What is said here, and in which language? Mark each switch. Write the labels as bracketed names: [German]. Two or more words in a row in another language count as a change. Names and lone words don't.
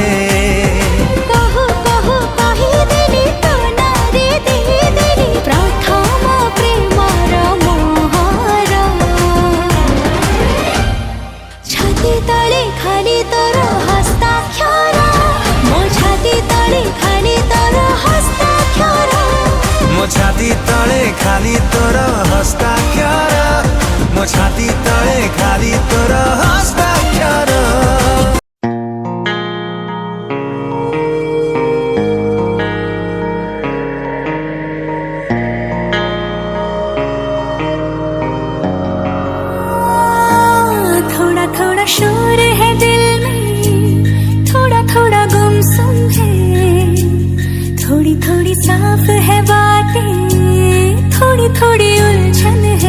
[Odia] କହୁ କହୁ କହିଦେଲି ତୋ ନାଁରେ ଦେଇଦେଲି ପ୍ରଥମ ପ୍ରେମର ମୋହର ଛାତି ତଳେ ଖାଲି ତୋର ହସ୍ତାକ୍ଷର ମୋ ଛାତି ତଳେ ଖାଲି ତୋର ହସ୍ତାକ୍ଷର ମୋ ଛାତି ତଳେ ଖାଲି ତୋର ହସ୍ତାକ୍ଷର ମୋ ଛାତି ତଳେ ଖାଲି ତୋର ହସ୍ତାକ୍ଷର [Hindi] थोड़ा थोड़ा शोर है दिल में थोड़ा थोड़ा गुमसुम है थोड़ी थोड़ी साफ है बातें थोड़ी थोड़ी उलझन है